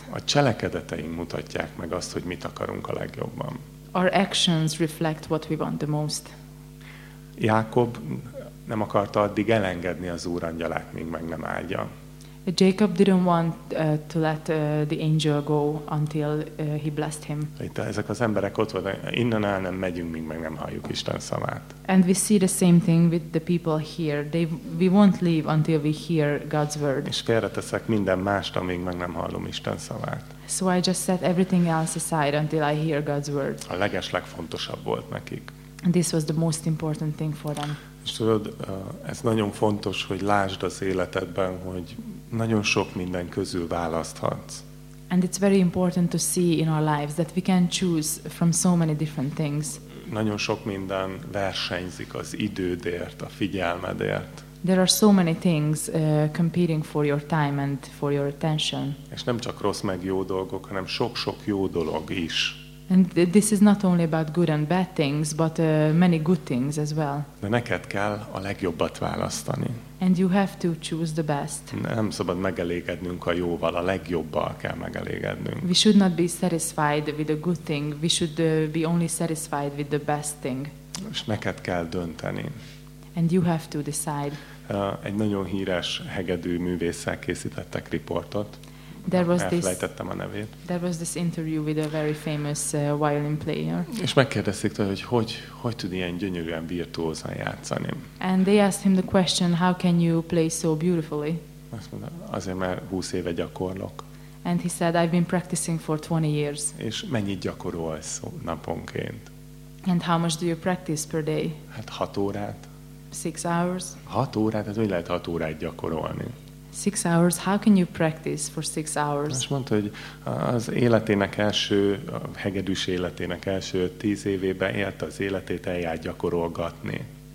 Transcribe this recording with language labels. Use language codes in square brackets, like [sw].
[hu] A cselekedeteink mutatják meg azt, hogy mit akarunk a legjobban. [en] Our actions reflect what we want the most. [hu] Jákob nem akarta addig elengedni az Úr angyalát, míg meg nem áldja. [en] Jacob didn't want to let the angel go until he blessed him. [hu] Itt ezek az emberek ott voltak, innen el nem megyünk, míg meg nem halljuk Isten szavát. [en] And we see the same thing with the people here. We won't leave until we hear God's word. [hu] És félreteszek minden mást, amíg meg nem hallom Isten szavát. [en] So I just set everything else aside until I hear God's word. [hu] A legeslegfontosabb volt nekik. [en] This was the most important thing for them. [hu] És tudod, ez nagyon fontos, hogy lásd az életedben, hogy nagyon sok minden közül választhatsz. [en] And it's very important to see in our lives that we can choose from so many different things. [hu] Nagyon sok minden versenyzik az idődért, a figyelmedért. [en] There are so many things competing for your time and for your attention. [hu] És nem csak rossz meg jó dolgok, hanem sok-sok jó dolog is. [en] And this is not only about good and bad things, but many good things as well. [hu] De neked kell a legjobbat választani. [en] And you have to choose the best. [hu] Nem szabad megelégednünk a jóval, a legjobbal kell megelégednünk. [en] We should not be satisfied with a good thing. We should be only satisfied with the best thing. [hu] És neked kell dönteni. [en] And you have to decide. [hu] Egy nagyon híres hegedű művésszel készítettek riportot. Elfelejtettem a nevét. [en] There was this interview with a very famous violin player. [hu] És megkérdezték tőle, hogy hogy tud ilyen gyönyörűen virtuózan játszani. [en] And they asked him the question, how can you play so beautifully? [hu] Azt mondta, azért mert 20 éve gyakorlok. [en] And he said, I've been practicing for 20 years. [hu] És mennyit gyakorolsz naponként? [en] And how much do you practice per day? [hu] Hát 6 órát. [en] 6 hours. [hu] 6 órát, hát hogy lehet 6 órát gyakorolni? [en] 6 hours, how can you practice for 6 hours? [hu] Azt mondta, hogy az életének első, a hegedűs életének első 10 évében élte az életét, eljárt gyakorolgatni.